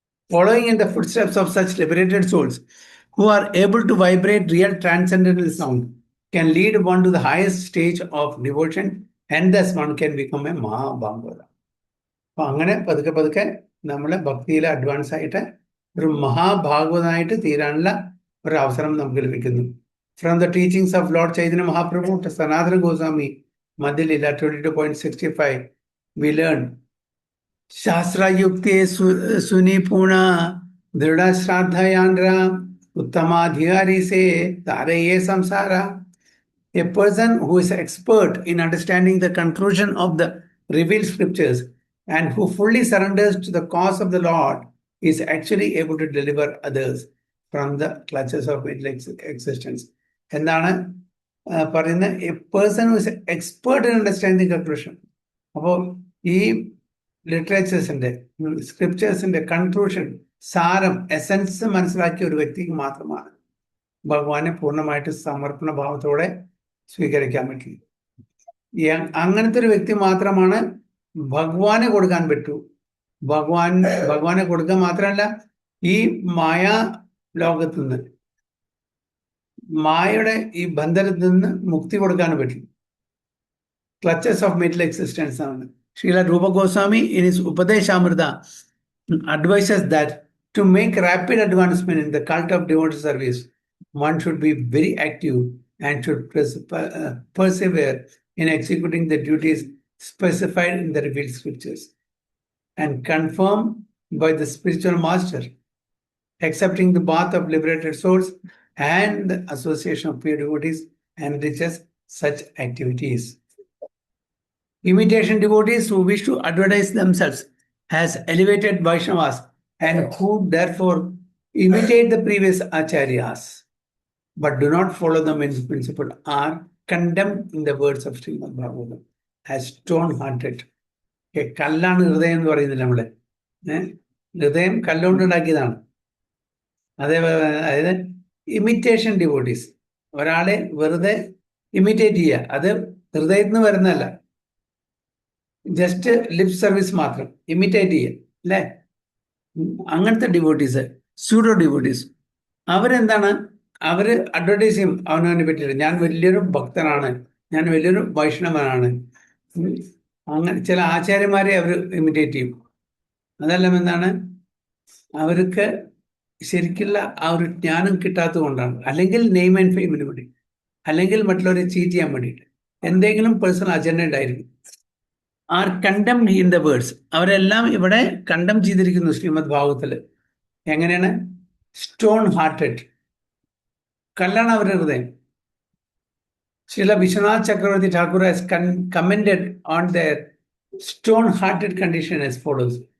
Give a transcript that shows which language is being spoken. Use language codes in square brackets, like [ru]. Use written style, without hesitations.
[en] Following in the footsteps of such liberated souls who are able to vibrate real transcendental sound can lead one to the highest stage of devotion and thus one can become a Mahabhagavata. [ml] അപ്പൊ അങ്ങനെ പതുക്കെ നമ്മളെ ഭക്തിയിൽ advance ആയിട്ട് ഒരു മഹാഭാഗവതനായിട്ട് തീരാനുള്ള ഒരു അവസരം നമുക്ക് ലഭിക്കുന്നു. [en] From the teachings of Lord Chaitanya Mahaprabhu to Sanatana Goswami, Madhya Lila 22.65, we learn [sa] Shastra Yukte Sunipuna Dhrida Shraddhayandra Uttamadhyari Se Taraye Samsara. [en] A person who is expert in understanding the conclusion of the revealed scriptures and who fully surrenders to the cause of the Lord is actually able to deliver others from the clutches of existence. [ml] എന്താണ് പറയുന്നത്? [en] A person who is expert in understanding conclusion. [ml] അപ്പോൾ ഈ ലിറ്ററേച്ചേഴ്സിന്റെ, സ്ക്രിപ്റ്റേഴ്സിന്റെ conclusion, സാരം, essence മനസ്സിലാക്കിയ ഒരു വ്യക്തിക്ക് മാത്രമാണ് ഭഗവാനെ പൂർണ്ണമായിട്ട് സമർപ്പണ ഭാവത്തോടെ സ്വീകരിക്കാൻ പറ്റും. അങ്ങനത്തെ ഒരു വ്യക്തി മാത്രമാണ് ഭഗവാനെ കൊടുക്കാൻ പറ്റൂ. ഭഗവാനെ കൊടുക്കാൻ മാത്രമല്ല, ഈ മായാ ലോകത്ത് നിന്ന്, മായയുടെ ഈ ബന്ധനത്തിൽ നിന്ന് മുക്തി കൊടുക്കാൻ പറ്റും. [en] clutches of metal existence [ml] ആണ്. [en] Srila Rupa Goswami in his Upadeshamrita advises that to make rapid advancement in the cult of devotee service, one should be very active and should persevere in executing the duties specified in the revealed scriptures and confirmed by the spiritual master, accepting the path of liberated souls and the association of pure devotees enriches such activities. Imitation devotees who wish to advertise themselves as elevated Vaishnavas and who therefore imitate the previous acharyas but do not follow them in principle are condemned in the words of Srimad Bhagavatam as stone-hearted. [ml] കല്ലാണ് ഹൃദയം എന്ന് പറയുന്നില്ല നമ്മള്. ഹൃദയം കല്ലുകൊണ്ടുണ്ടാക്കിയതാണ്. അതേപോലെ അതായത് imitation devotees, ഒരാളെ വെറുതെ ഇമിറ്റേറ്റ് ചെയ്യുക, അത് ഹൃദയത്തിൽ നിന്ന് വരുന്നതല്ല, [en] just lip service [ml] മാത്രം ഇമിറ്റേറ്റ് ചെയ്യുക അല്ലേ. അങ്ങനത്തെ ഡിവോട്ടീസ്, സ്യൂഡോ ഡിവോട്ടീസ്, അവരെന്താണ്, അവര് അഡ്വർടൈസ് ചെയ്യും അവനവനെ പറ്റിയിട്ട്, ഞാൻ വലിയൊരു ഭക്തനാണ്, ഞാൻ വലിയൊരു വൈഷ്ണവനാണ്. അങ്ങനെ ചില ആചാര്യന്മാരെ അവർ ഇമിറ്റേറ്റ് ചെയ്യും. അതെല്ലാം എന്താണ്, അവർക്ക് ശരിക്കുള്ള ആ ഒരു ജ്ഞാനം കിട്ടാത്തത് കൊണ്ടാണ്, അല്ലെങ്കിൽ [en] name and ഫെയിമിന് [ml] വേണ്ടി, അല്ലെങ്കിൽ മറ്റുള്ളവരെ ചീറ്റ് ചെയ്യാൻ വേണ്ടിയിട്ട്, എന്തെങ്കിലും പേഴ്സണൽ അജണ്ട ഉണ്ടായിരിക്കും. [en] are condemn in the words, [ml] അവരെല്ലാം ഇവിടെ കണ്ടം ചെയ്തിരിക്കുന്നു ശ്രീമദ് ഭാഗവതത്തില്. എങ്ങനെയാണ്? [en] stone hearted, [ml] കല്ലാണ് അവരുടെ ഹൃദയം. [en] Srila Vishwanath Chakravarti Thakur has commented on their stone-hearted condition as follows.